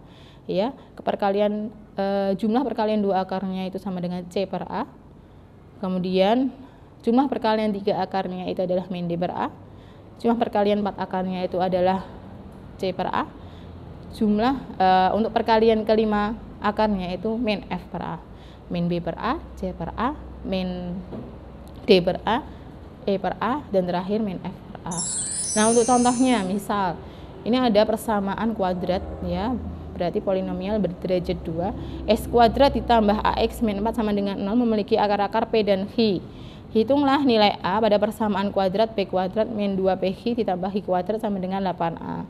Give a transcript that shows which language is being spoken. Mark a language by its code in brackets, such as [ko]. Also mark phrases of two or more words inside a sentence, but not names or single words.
[id] Ya, keperkalian jumlah perkalian dua akarnya itu sama dengan C per A. Kemudian jumlah perkalian 3 akarnya itu adalah min D per A. Jumlah perkalian 4 akarnya itu adalah C per A. Jumlah untuk perkalian kelima akarnya itu min F per A. Min B per A, C per A, min D per A, E per A, dan terakhir min F per A. Nah, untuk contohnya misal ini ada persamaan kuadrat ya. Berarti polinomial berderajat 2. X kuadrat ditambah AX min 4 sama dengan 0 memiliki akar-akar P dan H. Hitunglah nilai A pada persamaan kuadrat P kuadrat min 2PH ditambah H kuadrat sama dengan 8A.